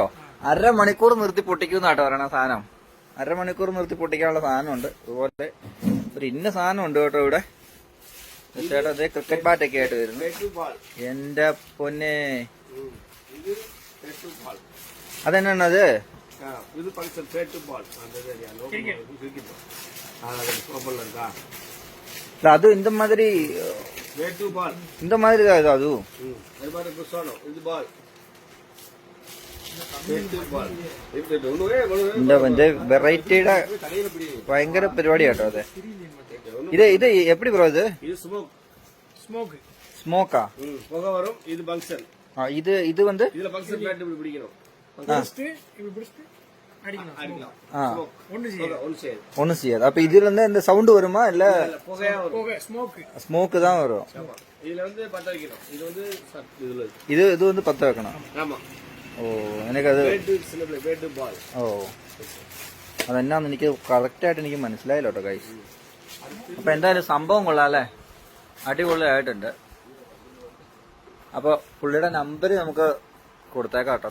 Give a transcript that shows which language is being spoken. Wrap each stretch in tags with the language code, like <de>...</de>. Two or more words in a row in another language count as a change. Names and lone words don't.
<ml>അരമണിക്കൂർ നിർത്തി പൊട്ടിക്കുന്ന കേട്ടോ പറയണ സാധനം. അരമണിക്കൂർ നിർത്തി പൊട്ടിക്കാനുള്ള സാധനമുണ്ട്. അതുപോലെ ഒരു ഇന്ന സാധനം ഉണ്ട് കേട്ടോ ഇവിടെ. ചേട്ടാ അതേ ക്രിക്കറ്റ് ബാറ്റൊക്കെ ആയിട്ട് വരുന്നു. എന്റെ പൊന്നെ. അതെന്നാണ് അത്?</ml> <ta>இது பல்சர்</ta> <en>bat ball.</en> <ta>அந்த ஏரியா அது இந்த மாதிரி</ta> <en>Bat ball.</en> <ta>இந்த மாதிரி தான் இது. அது அது மாதிரி புஷ்வானோ. இது பால்.</ta> <en>bat ball.</en> <ml>இந்த വെറൈറ്റിയുടെ ഭയങ്കര പരിപാടി കേട്ടോ അത്.</ml> <ta>ഇത് எப்படி ப்ரோ இது? இது ஸ்மோக்கா? புகை வரும். இது பங்க்ஷன். இது வந்து இதுல</ta> <en>function bat</en> <ta>இப்படி பிடிக்கணும். ஒண்ணு செய்யாது. அப்ப இதுல இருந்து இந்த சவுண்ட் வருமா? இல்ல ஸ்மோக் தான் வரும். இதுல வந்து பத்த வைக்கணும். இது வந்து இது வந்து பத்த வைக்கணும். ஆமா.</ta> <ml>ഓ എനിക്കത് ഓ അതെന്നാന്ന് എനിക്ക് കറക്റ്റായിട്ട് എനിക്ക് മനസ്സിലായില്ല കേട്ടോ ഗൈസ്. അപ്പൊ എന്തായാലും സംഭവം കൊള്ളാം അല്ലേ? അടിപൊളിയായിട്ടുണ്ട്. അപ്പൊ പുള്ളിയുടെ നമ്പർ നമുക്ക് കൊടുത്തേക്കാം കേട്ടോ.</ml>